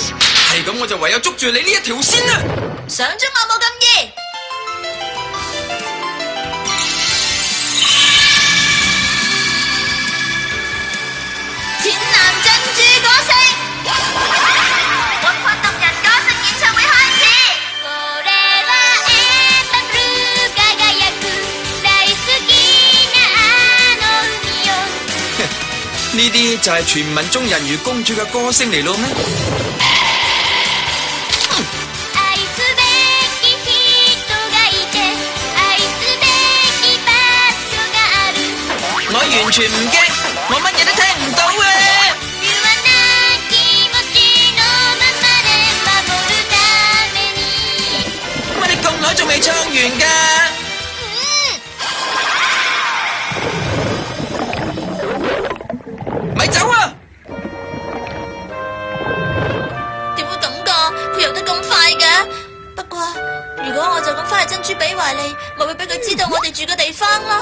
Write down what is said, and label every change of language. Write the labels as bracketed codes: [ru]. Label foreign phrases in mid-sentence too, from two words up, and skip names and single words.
[yue] 係咁我就唯有捉住你呢一條先啦！想捉我冇咁易。淺藍珍珠歌聲，活潑動人歌聲演唱會開始。 [ja] これはエンパブル輝く大好きなあの海よ。 [yue] 呢啲就係傳聞中人魚公主嘅歌聲嚟咯咩？ [ja] 愛すべき人がいて愛すべき場所がある。 [yue] 我完全唔驚，我乜嘢都聽唔到啊！ [ja] 言わな気持ちのままで守るために。 [yue] 乜你咁耐仲未唱完㗎？咪走啊！點會咁噶？佢游得咁快嘅？不過如果我就咁翻去珍珠比華利，咪會俾佢知道我哋住嘅地方咯。